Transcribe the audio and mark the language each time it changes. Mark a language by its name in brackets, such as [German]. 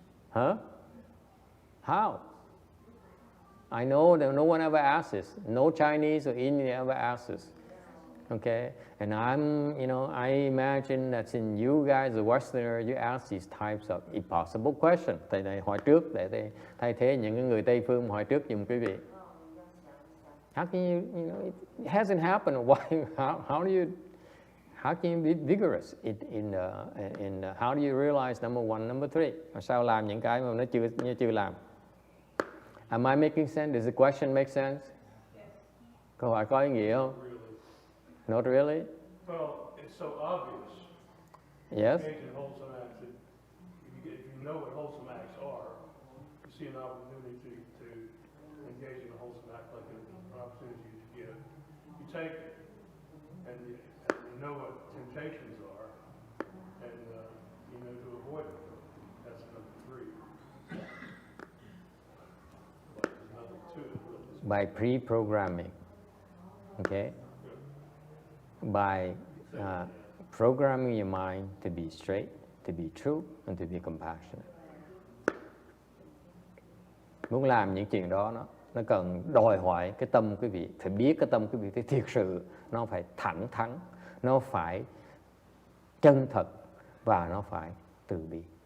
[English] Huh? How? I know that no one ever asks this. No Chinese or Indian ever asks this. Okay, and I imagine that in you guys, the Westerners, you ask these types of impossible questions. [Vietnamese] Thầy hỏi trước để thay thế những người Tây phương hỏi trước giùm quý vị. [English] How can you it hasn't happened. Why? How can you be vigorous in how do you realize number 1, number 3? [Vietnamese] Sao làm những cái mà nó chưa làm? [English] Am I making sense? Does the question make sense? Yes. [Vietnamese] Câu hỏi có ý nghĩa không? [English] Not really? Well, it's so obvious. Yes? Engage in wholesome acts. If you know what wholesome acts are, you see an opportunity to engage in a wholesome act like an opportunity to give. You take it, and you know what temptations are, and you know to avoid them. That's number 3. But there's nothing to it, really. By pre-programming, okay? By programming your mind to be straight, to be true, and to be compassionate. [Vietnamese] Muốn làm những chuyện đó nó cần đòi hỏi cái tâm quý vị, phải biết cái tâm quý vị thì thiệt sự nó phải thẳng thắn, nó phải chân thật và nó phải từ bi.